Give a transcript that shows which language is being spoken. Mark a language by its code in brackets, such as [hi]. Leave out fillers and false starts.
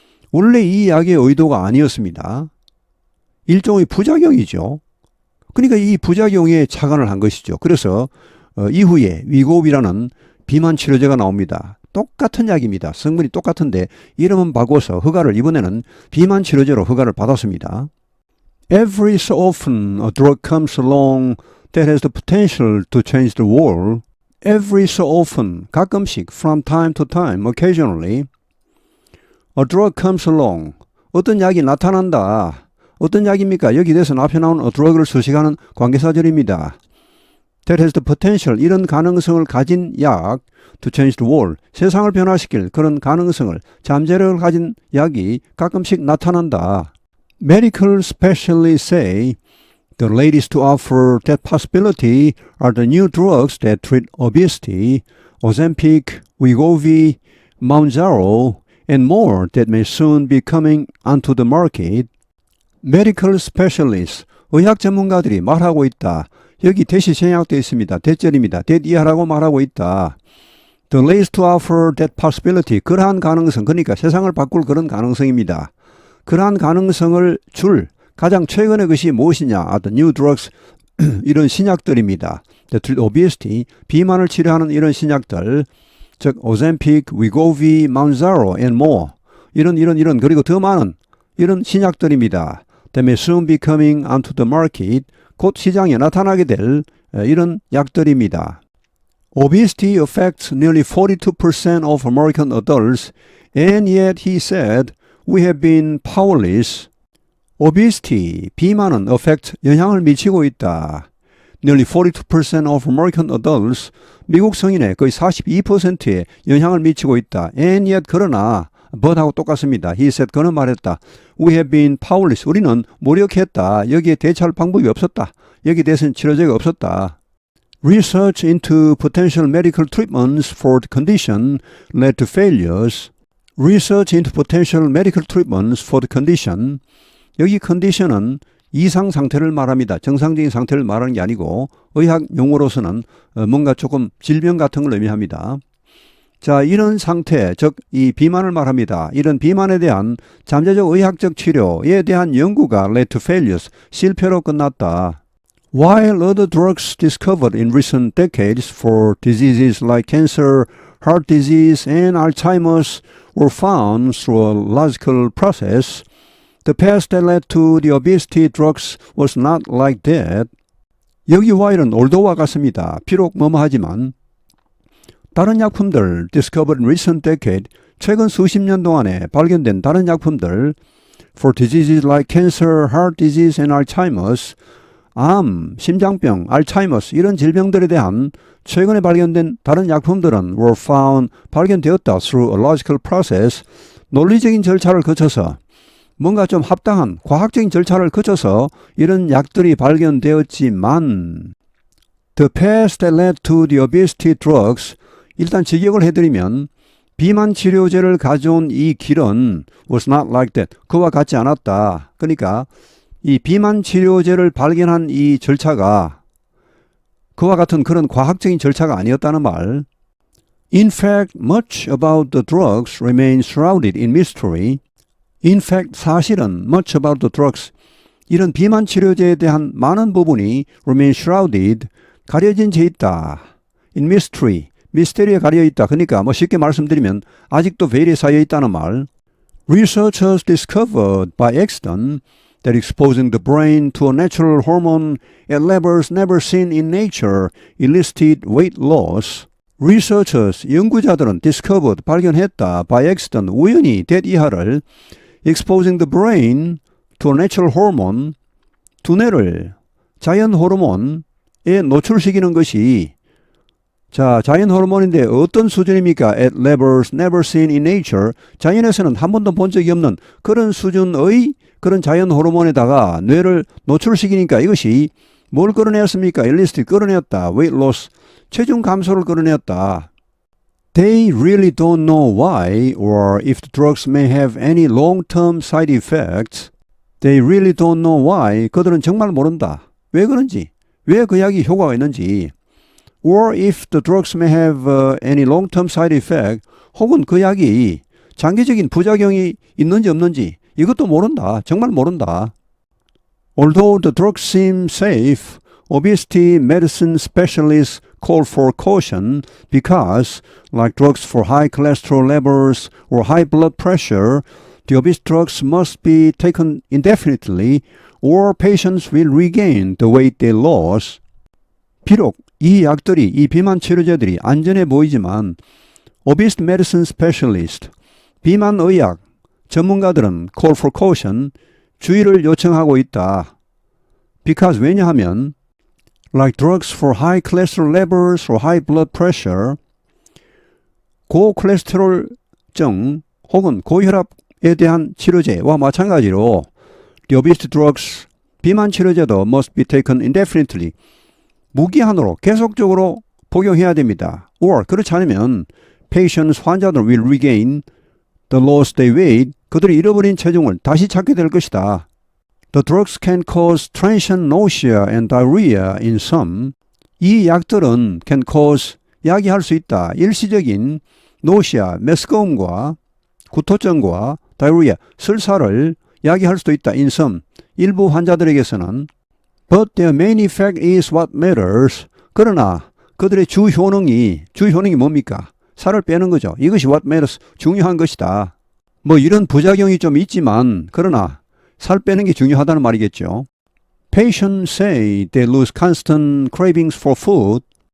[ko] 원래 이 약의 의도가 아니었습니다. 일종의 부작용이죠. 그러니까 이 부작용에 착안을 한 것이죠. 그래서 이후에 위고비라는 비만 치료제가 나옵니다. 똑같은 약입니다. 성분이 똑같은데 이름은 바꿔서 허가를 이번에는 비만 치료제로 허가를 받았습니다. [en] Every so often a drug comes along that has the potential to change the world. Every so often, [ko] 가끔씩, [en] from time to time, occasionally, a drug comes along. [ko] 어떤 약이 나타난다. 어떤 약입니까? 여기 대해서 앞에 나온 [en] a drug [ko] 을 서식하는 관계사절입니다. [en] that has the potential, [ko] 이런 가능성을 가진 약 [en] to change the world, [ko] 세상을 변화시킬 그런 가능성을, 잠재력을 가진 약이 가끔씩 나타난다. [en] Medical specialists say the latest to offer that possibility are the new drugs that treat obesity, Ozempic, Wegovy, Mounjaro, and more that may soon be coming onto the market. Medical specialists, [ko] 의학 전문가들이 말하고 있다. 여기 대시 생략되어 있습니다. 대절입니다. that 이하라고 말하고 있다. [en] The latest to offer that possibility, [ko] 그러한 가능성, 그러니까 세상을 바꿀 그런 가능성입니다. 그러한 가능성을 줄 가장 최근의 것이 무엇이냐? [en] The new drugs, [ko] 이런 신약들입니다. [en] The treat obesity, [ko] 비만을 치료하는 이런 신약들, 즉 Ozempic, Wegovy, Mounjaro, [en] and more, [ko] 이런 그리고 더 많은 이런 신약들입니다. [en] That may soon be coming onto the market, [ko] 곧 시장에 나타나게 될 이런 약들입니다. [en] Obesity affects nearly 42% of American adults, and yet he said, we have been powerless. Obesity, [ko] 비만은 [en] affect, [ko] 영향을 미치고 있다. [en] Nearly 42% of American adults, [ko] 미국 성인의 거의 42%에 영향을 미치고 있다. [en] And yet, [ko] 그러나, but하고 똑같습니다. [en] He said, [ko] 그는 말했다. [en] We have been powerless. [ko] 우리는 무력했다. 여기에 대처할 방법이 없었다. 여기에 대해서는 치료제가 없었다. [en] Research into potential medical treatments for the condition led to failures. Research into potential medical treatments for the condition. [ko] 여기 컨디션은 이상 상태를 말합니다. 정상적인 상태를 말하는 게 아니고 의학 용어로서는 뭔가 조금 질병 같은 걸 의미합니다. 자, 이런 상태, 즉 이 비만을 말합니다. 이런 비만에 대한 잠재적 의학적 치료에 대한 연구가 [en] led to failures, [ko] 실패로 끝났다. [en] While other drugs discovered in recent decades for diseases like cancer, heart disease, and Alzheimer's were found through a logical process, the path that led to the obesity drugs was not like that. [ko] 여기 while은 although와 같습니다. 비록 뭐뭐하지만 다른 약품들 [en] discovered in recent decade, [ko] 최근 수십 년 동안에 발견된 다른 약품들 [en] for diseases like cancer, heart disease, and Alzheimer's, [ko] 암, 심장병, 알츠하이머스 이런 질병들에 대한 최근에 발견된 다른 약품들은 [en] were found, [ko] 발견되었다 [en] through a logical process, [ko] 논리적인 절차를 거쳐서 뭔가 좀 합당한 과학적인 절차를 거쳐서 이런 약들이 발견되었지만 [en] the path that led to the obesity drugs, [ko] 일단 직역을 해드리면 비만 치료제를 가져온 이 길은 [en] was not like that, [ko] 그와 같지 않았다. 그러니까 이 비만 치료제를 발견한 이 절차가 그와 같은 그런 과학적인 절차가 아니었다는 말. [en] In fact, much about the drugs remains shrouded in mystery. In fact, [ko] 사실은 [en] much about the drugs, [ko] 이런 비만 치료제에 대한 많은 부분이 [en] remain shrouded, [ko] 가려진 채 있다. [en] In mystery, [ko] 미스테리에 가려 있다. 그러니까 뭐 쉽게 말씀드리면 아직도 베일에 쌓여 있다는 말. [en] Researchers discovered by accident that exposing the brain to a natural hormone at levels never seen in nature elicited weight loss. Researchers, [ko] 연구자들은 [en] discovered, [ko] 발견했다, [en] by accident, [ko] 우연히 that 이하를 [en] exposing the brain to a natural hormone, [ko] 두뇌를 자연 호르몬에 노출시키는 것이 자, 자연 호르몬인데 어떤 수준입니까? [en] At levels never seen in nature. [ko] 자연에서는 한 번도 본 적이 없는 그런 수준의 그런 자연 호르몬에다가 뇌를 노출시키니까 이것이 뭘 끌어내었습니까? 일리스트 끌어내었다. [en] weight loss. [ko] 체중 감소를 끌어내었다. [en] They really don't know why or if the drugs may have any long-term side effects. They really don't know why. [ko] 그들은 정말 모른다. 왜 그런지. 왜 그 약이 효과가 있는지. [en] Or if the drugs may have any long-term side effect, [ko] 혹은 그 약이 장기적인 부작용이 있는지 없는지 이것도 모른다. 정말 모른다. [en] Although the drugs seem safe, obesity medicine specialists call for caution because, like drugs for high cholesterol levels or high blood pressure, the obese drugs must be taken indefinitely or patients will regain the weight they lost. [ko] 비록 이 약들이, 이 비만 치료제들이 안전해 보이지만 [en] obese medicine specialist, [ko] 비만 의학 전문가들은 [en] call for caution, [ko] 주의를 요청하고 있다. [en] Because [ko] 왜냐하면 [en] like drugs for high cholesterol levels or high blood pressure, [ko] 고콜레스테롤증 혹은 고혈압에 대한 치료제와 마찬가지로 [en] the obesity drugs, [ko] 비만 치료제도 [en] must be taken indefinitely, [ko] 무기한으로 계속적으로 복용해야 됩니다. [en] or [ko] 그렇지 않으면 [en] patients, [ko] 환자들 [en] will regain the lost they weighed, [ko] 그들이 잃어버린 체중을 다시 찾게 될 것이다. [en] The drugs can cause transient nausea and diarrhea in some. [ko] 이 약들은 [en] can cause, [ko] 야기할 수 있다. 일시적인 [en] nausea, [ko] 메스꺼움과 구토증과 [en] diarrhea, [ko] 설사를 야기할 수도 있다. [en] in some, [ko] 일부 환자들에게서는. [en] But their main effect is what matters. [ko] 그러나 그들의 주 효능이 뭡니까? 살을 빼는 거죠. 이것이 [en] what matters, [ko] 중요한 것이다. 뭐 이런 부작용이 좀 있지만 그러나 살 빼는 게 중요하다는 말이겠죠. [en] Patients say they lose constant cravings for food.